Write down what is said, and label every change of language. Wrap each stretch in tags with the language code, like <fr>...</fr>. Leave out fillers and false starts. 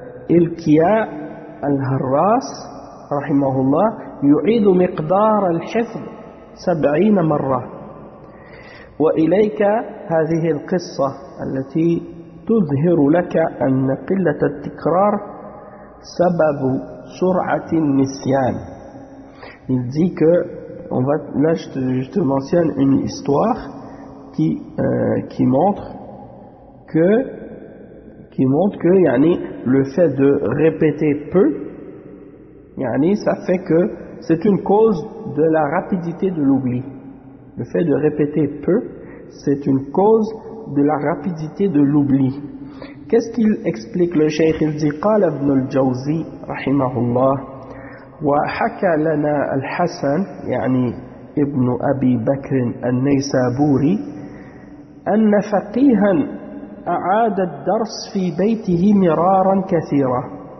<ar>إلكياء الهراس رحمه الله يعيد مقدار الحفظ 70 مرة وإليك هذه القصة التي تظهر لك أن قلة التكرار سبب سرعة النسيان.</ar> <fr>Il dit que là je te mentionne une histoire qui montre que yani, le fait de répéter peu, yani, ça fait que c'est une cause de la rapidité de l'oubli. Le fait de répéter peu, c'est une cause de la rapidité de l'oubli. Qu'est-ce qu'il explique le cheikh? Il dit,</fr> <ar>قال ابن الجوزي رحمه الله وحكى لنا الحسن يعني ابن أبي بكر النيسابوري أن فقيها أعاد الدرس في بيته مرارا كثيرة</ar>